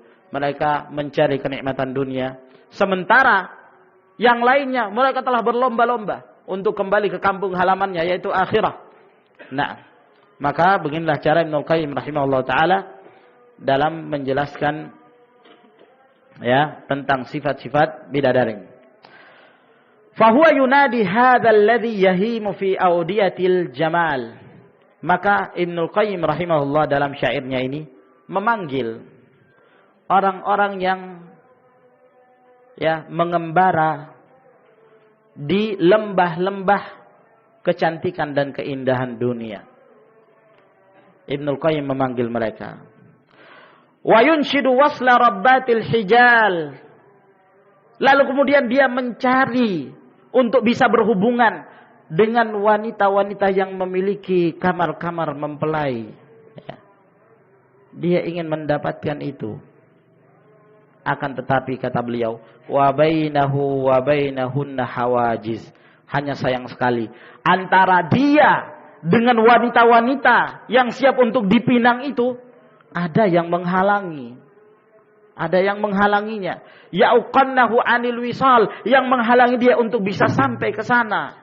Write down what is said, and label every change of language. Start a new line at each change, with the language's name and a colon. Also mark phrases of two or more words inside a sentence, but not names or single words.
Indonesian: Mereka mencari kenikmatan dunia, sementara yang lainnya mereka telah berlomba-lomba untuk kembali ke kampung halamannya, yaitu akhirah. Nah, maka beginilah cara Ibnul Qayyim
Arabic: رحمه الله تعالى
Indonesian: dalam menjelaskan ya tentang sifat-sifat bidadari.
Arabic: فهو ينادي هذا الذي يهيم في أودية الجمال.
Indonesian: Maka Ibnul Qayyim rahimahullah dalam syairnya ini memanggil orang-orang yang mengembara di lembah-lembah kecantikan dan keindahan dunia. Ibnul Qayyim memanggil mereka.
Arabic: وينشد وصل ربات الحجال.
Indonesian: Lalu kemudian dia mencari untuk bisa berhubungan dengan wanita-wanita yang memiliki kamar-kamar mempelai. Dia ingin mendapatkan itu. Akan tetapi kata beliau,
Arabic: وبينه وبينهن حواجز.
Indonesian: Hanya sayang sekali, antara dia dengan wanita-wanita yang siap untuk dipinang itu, ada yang menghalangi. Ada yang menghalanginya.
Arabic: يعوقنه عن الوصال,
Indonesian: yang menghalangi dia untuk bisa sampai ke sana.